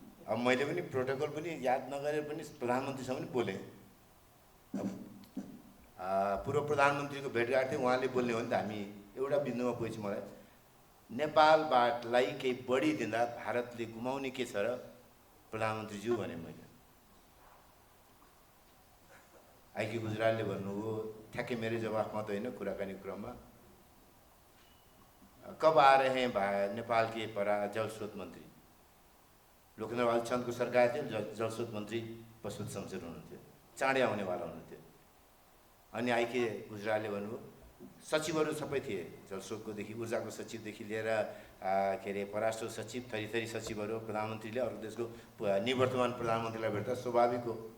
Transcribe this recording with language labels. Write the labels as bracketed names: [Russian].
[Nepali] अब मैले पनि प्रोटोकल पनि याद नगरेर पनि प्रधानमन्त्रीसँग पनि बोलेँ। पूर्व प्रधानमन्त्रीको भेटघाट थियो, उहाँले बोल्ने हो नि त। हामी एउटा बिन्दुमा पुगेपछि मलाई नेपालबाटलाई केही बढी दिँदा भारतले गुमाउने के छ र प्रधानमन्त्रीज्यू भने मैले। आइके गुजरालले भन्नुभयो, ठ्याक्कै मेरै जवाफमा त होइन, कुराकानी क्रममा, [Hindi] कब आ रहे हैं नेपाल के जल स्रोत मन्त्री। [Nepali] लोकेन्द्र बहादुर चन्दको सरकार थियो, जलस्रोत मन्त्री पशुपति शमशेर हुनुहुन्थ्यो, चाँडै आउनेवाला हुनुहुन्थ्यो। अनि आइके गुजरालले भन्नुभयो, सचिवहरू सबै थिए, जलस्रोतकोदेखि ऊर्जाको सचिवदेखि लिएर के अरे परराष्ट्र सचिव, थरी सचिवहरू। प्रधानमन्त्रीले अर्को देशको निवर्तमान प्रधानमन्त्रीलाई भेट्दा स्वाभाविक हो।